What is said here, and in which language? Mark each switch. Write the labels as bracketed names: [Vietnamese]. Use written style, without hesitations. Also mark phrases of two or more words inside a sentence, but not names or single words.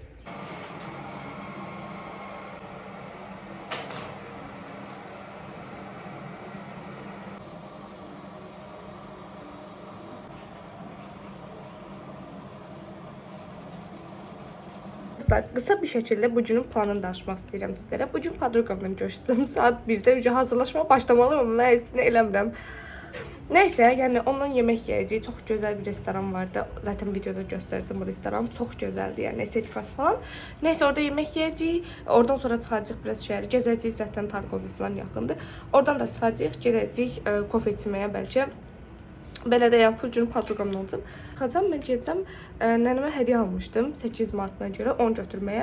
[Turkish] Kısa bir şekilde bugünün planını [Azerbaijani] danışmaq istəyirəm sizlərə. Bugün podroqamla görüşəcəm. Saat 1'də [Turkish] önce hazırlaşmaya başlamalıyım ama [Azerbaijani] mən heç nə eləmirəm. [Turkish] Neyse, yani ondan yemek yiyeceğiz. Çok güzel bir restoran vardı. Zaten videoda gösterdim bu restoran. Çok güzeldi yani, estetikası falan. Neyse, orada yemek yiyeceğiz. [Azerbaijani] Oradan sonra çıxacağıq biraz şəhəri gezəcəyik. Zaten Targovi falan yaxındır. Oradan da çıxacağıq, gedəcəyik kofe içməyə bəlkə. Belə də yəni full günü podroqamla olacam. Çıxacam, mən gedəcəm. Nənəmə hədiyyə almışdım 8 Mart'ına görə 10 götürməyə.